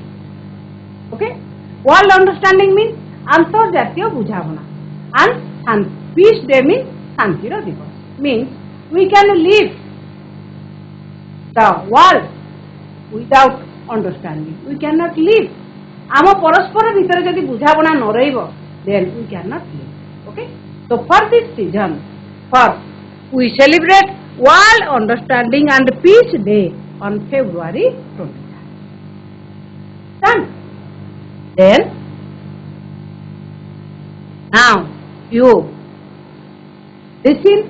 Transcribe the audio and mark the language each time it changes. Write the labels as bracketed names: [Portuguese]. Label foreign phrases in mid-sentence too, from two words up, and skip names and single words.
[English] Okay, World Understanding means [Odia] ଅନ୍ତର୍ଜାତୀୟ ବୁଝାବଣା, [English] and Peace Day means [Odia] ଶାନ୍ତିର ଦିବସ. [English] Means we can live the world without understanding. We cannot live. [Odia] ଆମ ପରସ୍ପର ଭିତରେ ଯଦି ବୁଝାବଣା ନ ରହିବ, [English] then we cannot live. Okay, so for this reason, we celebrate World Understanding and Peace Day on February 23rd. Done. Then Now, you listen.